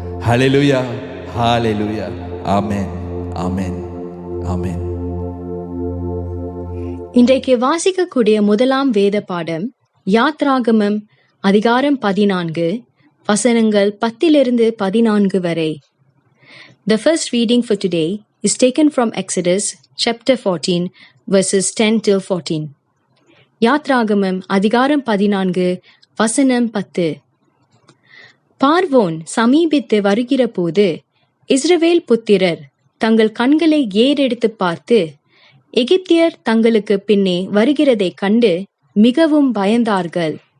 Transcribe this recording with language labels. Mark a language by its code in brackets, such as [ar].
[ta] ஹல்லேலூயா, ஹல்லேலூயா, ஆமென், ஆமென், ஆமென். இன்றைக்கு வாசிக்கக்கூடிய முதலாம் வேத பாடம் யாத்ராகமம் அதிகாரம் 14 வசனங்கள் 10-14 வரை. [en] The first reading for today is taken from Exodus chapter 14 verses 10-14. [ta] யாத்ராகமம் அதிகாரம் 14 வசனம் 10. பார்வோன் சமீபித்து வருகிற போது இஸ்ரவேல் புத்திரர் தங்கள் கண்களை ஏறெடுத்து பார்த்து எகிப்தியர் தங்களுக்கு பின்னே வருகிறதைக் கண்டு மிகவும் பயந்தார்கள்.